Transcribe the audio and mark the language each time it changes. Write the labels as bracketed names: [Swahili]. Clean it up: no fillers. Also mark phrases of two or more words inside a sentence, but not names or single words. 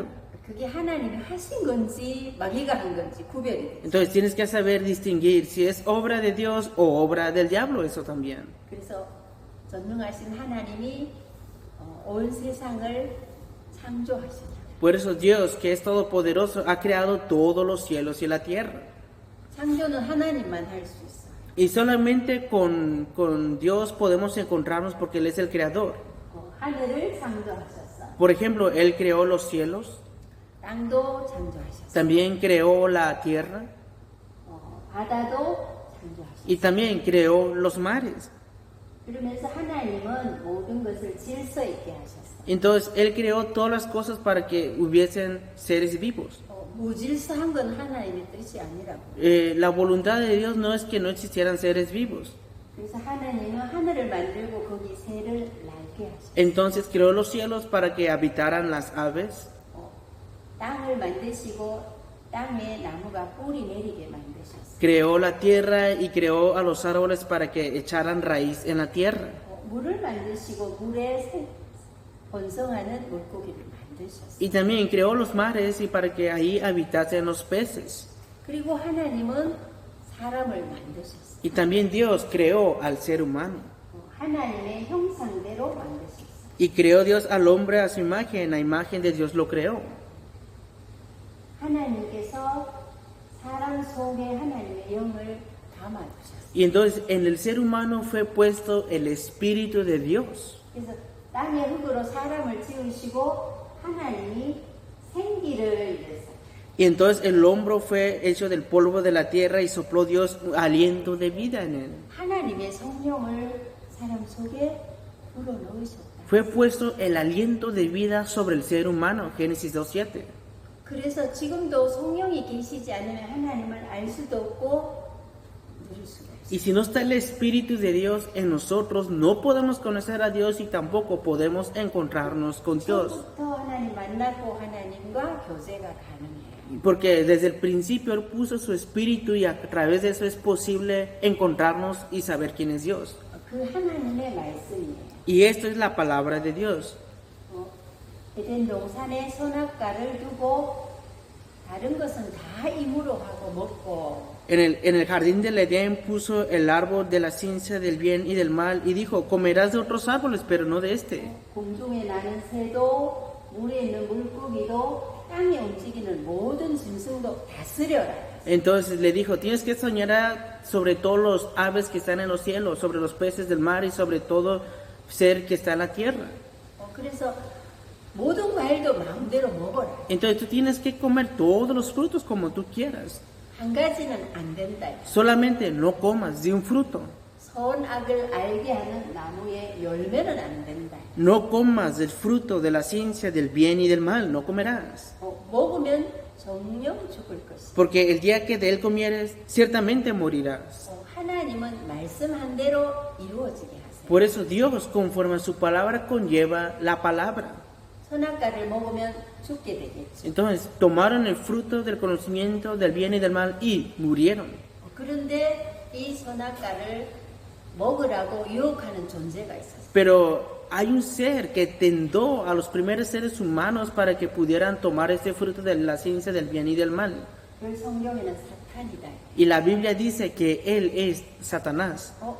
[Korean] 그게 하나님이 하신 건지 마귀가 한 건지 구별이 돼요. [Spanish] Entonces tienes que saber distinguir si es obra de Dios o obra del diablo, eso también. [Korean] 그래서 전능하신 하나님이 온 세상을 창조하셨다. [Spanish] Por eso Dios, que es todopoderoso, ha creado todos los cielos y la tierra. [Korean] 창조는 하나님만 할 수 있어요. [Spanish] Y solamente con Dios podemos encontrarnos porque Él es el creador. [Korean] 하늘을 창조하셨어. [Spanish] Por ejemplo, Él creó los cielos, [Korean] 땅도 창조하셨어. [Spanish] también creó la tierra [Korean] 바다도 창조하셨어. [Spanish] y también creó los mares. [Korean] 그러면서 하나님은 모든 것을 질서 있게 하셨어. [Spanish] Entonces Él creó todas las cosas para que hubiesen seres vivos. [Korean] 무질서한 건 하나님의 뜻이 아니라고. [Spanish] La voluntad de Dios no es que no existieran seres vivos. [Korean] 그래서 하나님은 하늘을 만들고 거기 새를 날게 하셨어. [Spanish] Entonces creó los cielos para que habitaran las aves. [Korean] 땅을 만드시고 땅에 나무가 뿌리 내리게 만드셨어. [Spanish] Creó la tierra y creó a los árboles para que echaran raíz en la tierra. [Korean] 물을 만드시고 물에 번성하는 물고기를 만드셨어. [Spanish] Y también creó los mares y para que ahí habitasen los peces. [Korean] 그리고 하나님은 사람을 만드셨어. [Spanish] Y también Dios creó al ser humano. [Korean] 하나님의 형상대로 만드셨어. [Spanish] Y creó Dios al hombre a su imagen, la imagen de Dios lo creó. [Korean] 하나님께서 사람 속에 하나님의 영을 담아주셨어요. [Spanish] Y entonces en el ser humano fue puesto el Espíritu de Dios. [Korean] 그래서 땅의 흙으로 사람을 지으시고 하나님이 생기를 냈어요. [Spanish] Y entonces el hombre fue hecho del polvo de la tierra y sopló Dios un aliento de vida en él. [Korean] 하나님의 성령을 사람 속에 불어넣으셨다. [Spanish] Fue puesto el aliento de vida sobre el ser humano, Génesis 2:7. [Korean] 그래서 지금도 성령이 계시지 않으면 하나님을 알 수도 없고 누릴 수가 없어요. [Spanish] Y si no está el Espíritu de Dios en nosotros, no podemos conocer a Dios y tampoco podemos encontrarnos con Dios. [Korean] 처음부터 하나님 만났고 하나님과 교제가 가능해요. [Spanish] Porque desde el principio Él puso su Espíritu y a través de eso es posible encontrarnos y saber quién es Dios. [Korean] 그 하나님의 말씀이에요. [Spanish] Y esto es la palabra de Dios. [Korean] 에덴 동산에 선악과를 두고 다른 것은 다 임으로 하고 먹고 [Spanish] En el jardín del Edén puso el árbol de la ciencia del bien y del mal y dijo, comerás de otros árboles, pero no de este. [Korean] 공중에 나는 새도 물에 있는 물고기도 땅에 움직이는 모든 짐승도 다스려라. [Spanish] Entonces le dijo, tienes que soñar sobre todos los aves que están en los cielos, sobre los peces del mar y sobre todo ser que está en la tierra. [Korean] 그래서 모든 과일도 마음대로 먹어라. [Spanish] Entonces tú tienes que comer todos los frutos como tú quieras. [Korean] 한 가지는 안 된다. [Spanish] Solamente no comas de un fruto. [Korean] 선악을 알게 하는 나무의 열매는 안 된다. [Spanish] No comas del fruto de la ciencia del bien y del mal, no comerás. [Korean] 먹으면 정령 죽을 것이다. [Spanish] Porque el día que de él comieres, ciertamente morirás. [Korean] 하나님은 말씀한 대로 이루어지게 하세요. [Spanish] Por eso Dios, conforme a su palabra, conlleva la palabra. [Korean] 선악과를 먹으면 죽게 되겠죠. [Spanish] Entonces tomaron el fruto del conocimiento del bien y del mal y murieron. [Korean] 그런데 이 선악과를 먹으라고 유혹하는 존재가 있었어요. [Spanish] Pero hay un ser que tentó a los primeros seres humanos para que pudieran tomar este fruto de la ciencia del bien y del mal. [Korean] 그 성경에는 사탄이다. [Spanish] Y la Biblia dice que él es Satanás.